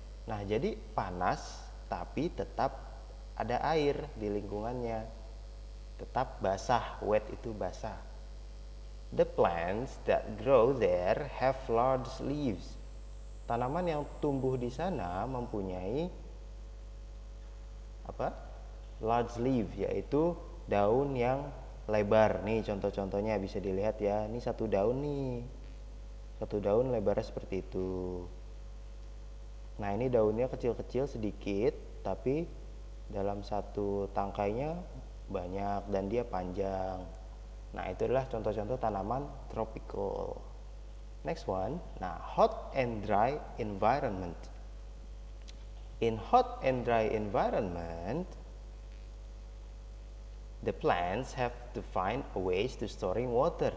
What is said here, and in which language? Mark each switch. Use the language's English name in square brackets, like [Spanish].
[Indonesian] Nah, jadi panas tapi tetap ada air di lingkungannya. Tetap basah, wet itu basah. [English] The plants that grow there have large leaves. [Indonesian] Tanaman yang tumbuh di sana mempunyai apa? Large leaf, yaitu daun yang lebar. Nih contoh-contohnya bisa dilihat ya. Ini satu daun nih. Satu daun lebarnya seperti itu. Nah, ini daunnya kecil-kecil sedikit, tapi dalam satu tangkainya banyak dan dia panjang. Nah, itu adalah contoh-contoh tanaman tropical. [English] Next one. Nah, hot and dry environment. In hot and dry environment, the plants have to find a ways to storing water.